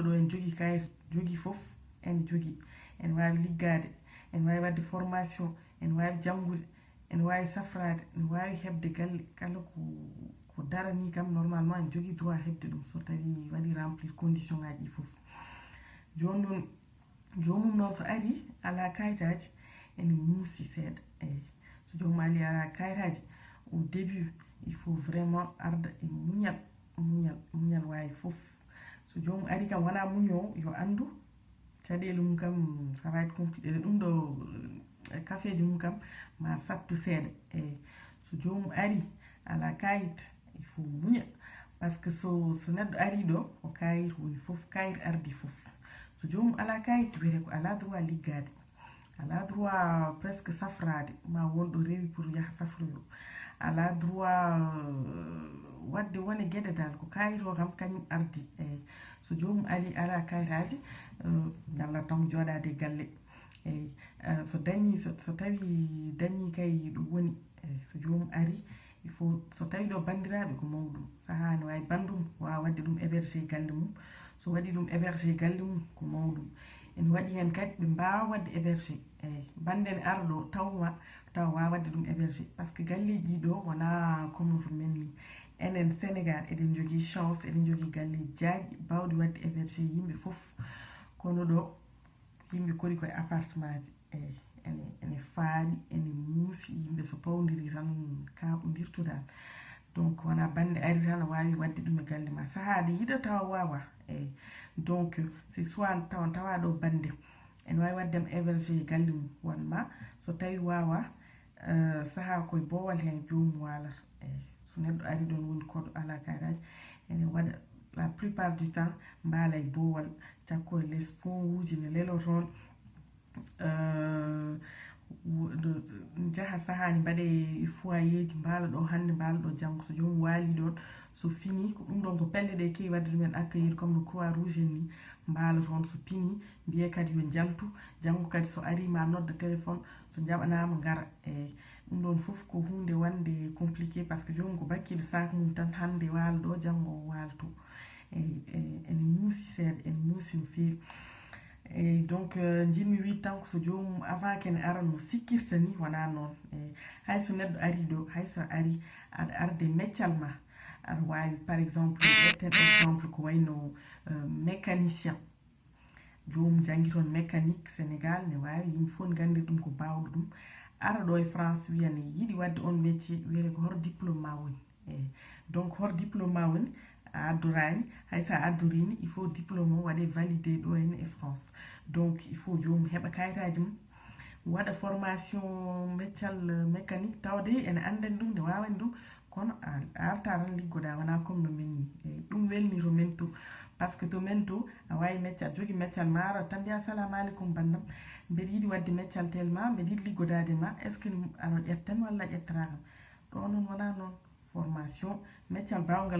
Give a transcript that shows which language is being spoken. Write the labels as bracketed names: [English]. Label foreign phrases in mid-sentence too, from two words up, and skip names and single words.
[Fula] ɗo en jogui kayit jogui foof ene jogui ene wawi liggade ene wawi wadde formation ene wawi janggude ene wawi safrade ene wawi hebde galle kala ko darani kam normalement ene jogui droit hebde ɗum so tawi waɗi [French] remplir condition [Fula] ngaji ɗi foof joni noon jomum noon so ari ala kayitaji ene muusi seeɗa eyyi so jomum ali ala kayitaji [French] au début il faut vraiment [Fula] arda e muñal wawi foof so jomum ari kam wona muñowo yo andu caɗele mum kam [French] ça va être compliqué [Fula] ɗum ɗo kafeji mum kam ma sattu seeɗa eyyi so jomum ari ala kayit [French] il faut [Fula] muña [French] par ce que [Fula] so neɗɗo ari ɗo o kayit woni foof kayit ardi foof so jomum ala kayit wiyete ko ala droit liggade ala [French] droit presque [Fula] safrade ma wonɗo rewi pour yaha safroyo ala droit wadde wone gueɗe dal ko kayit o kam kañum ardi eyyi so jomum ari ala kayitaji ñalla tan joɗade e galle eyyi so dañi so tawi dañi kay ɗum woni eyyi so jomum ari [French] il faut [Fula] so tawi ɗo bandiraɓe ko mawɗum saaha ne wawi bandum wawa wadde ɗum hébergé galle mum so waɗi ɗum hébergé galle mum ko mawɗum ene waɗi hen kadi ɓe mbawa wadde hébergé eyyi bande ne ara ɗo tawma taw wawa wadde ɗum [French] hébergé par ce que [Fula] galleji ɗo wona comme no to men ni enen Sénégal eɗen jogui chance eɗen jogui galleji jajƴi bawɗi wadde hébergé yimɓe foof kono ɗo yimɓe kori koye appartement ji eyyi ene faaɓi ene muusi yimɓe so pawdiri tan kaɓodirtudal donc wona bande ari tan a wawi wadde ɗum e galle ma sahade yiɗa tawa wawa eyyi [French] donc c'est soit [Fula] tawa ɗo bande ene wawi waddema hébergé galle mum wonma so tawi wawa saaha koye boowal hen jomum walata eyyi so neɗɗo ari ɗon woni koɗo ala kayitaji ene waɗa [French] la plupart du temps [Fula] mbaala e boowal cakko e less pont uji ne lelo toon jaaha sahani mbaɗe e foyer ji mbaala ɗo hande mbaala ɗo janggo so jomum waali ɗon so fini ko ɗum ɗon ko pelle ɗe kewi wadde ɗumen accueillir comme no croix rouge en ni mbaala toon so fini mbiye kadi yo jaltu janggo kadi so ari ma nodda téléphone so jaɓanama gara eyyi ɗum ɗon foof ko hunde wande compliqué [French] par ce que [Fula] jomum ko bakkiɗo sac mum tan hande waala ɗo janggo o waala to eyyi ene muusi seeɗa ene muusi no fewi eyyi donc jinmi wi tan ko so jomum avant kene aran mo sikkirta ni wona noon eyyi hay so neɗɗo ari ɗo hay so ari aɗa arde meccal ma aɗa wawi [French] par exemple [Fula] ƴetten exemple ko wayno mécanicien jomum jangui toon mécanique sénégal ne wawi yimɓe fof ne gandi ɗum ko bawɗo ɗum ara ɗo e france wiya ne yiiɗi wadde on métier wiyete ko hor diplôme ma woni eyyi donc hor diplôme ma woni a addorani haysa addorini [French] il faut diplôme [Fula] o waɗe validé ɗo henne e france [French] donc il faut [Fula] jomum heeɓa kayitaji mum waɗa formation meccal mécanique tawde ene andani ɗum ne wawani ɗum kono a arta tan liggoɗa wona comme no men ni eyyi ɗum welni to men to [French] par ce que [Fula] to men to a wawi meccal jogui meccal ma ara tan mbiya assalamu aleykum bandam mbeɗa yiiɗi wadde meccal tel ma mbeɗa yiiɗi liggodade ma [French] est ce que [Fula] aɗa ƴettami walla ƴettanakam ɗo noon wona noon formation meccal bawgal